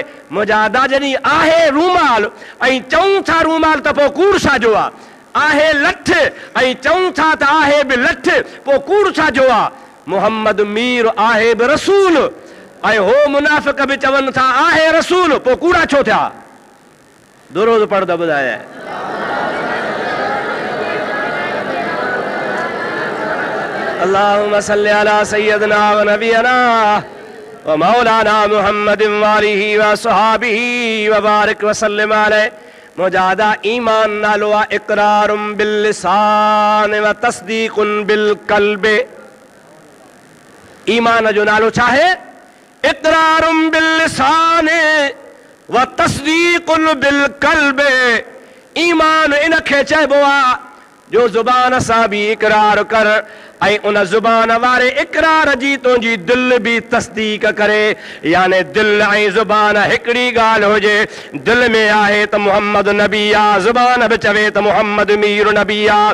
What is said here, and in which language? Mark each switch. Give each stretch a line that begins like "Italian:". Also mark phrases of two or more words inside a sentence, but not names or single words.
Sindhi: मुंहिंजा अदा जॾहिं आहे रूमाल ऐं चऊं था रूमाल त पोइ कूड़ छाजो आहे? आहे लठ ऐं चऊं था त आहे बि लठ, पोइ कूड़ छाजो आहे? मोहम्मद मीर आहे बि रसूल ऐं हो मुनाफ़िक बि चवनि था आहे रसूल, पोइ कूड़ा छो थिया? दुरूद पढ़ंदा ॿुधाए।
Arabic: اللهم صل على سيدنا ونبينا ومولانا محمد وآله وصحبه وبارك وسلم عليه.
Sindhi: मुजादा ईमान नालो आहे
Arabic: إقرار باللسان وتصديق بالقلب.
Sindhi: ईमान जो नालो छा आहे?
Arabic: إقرار باللسان وتصديق بالقلب.
Sindhi: ईमान इनखे चइबो आहे जो ज़ुबान सां बि इक़रार कर ऐं उन ज़ुबान वारे इक़रार जी तुंहिंजी दिलि बि तस्दीक करे। याने दिलि ऐं ज़ुबान हिकिड़ी ॻाल्हि हुजे। दिलि में आहे त मुहम्मद नबी आहे, ज़ुबान बि चवे त मुहम्मद मीर नबी आहे।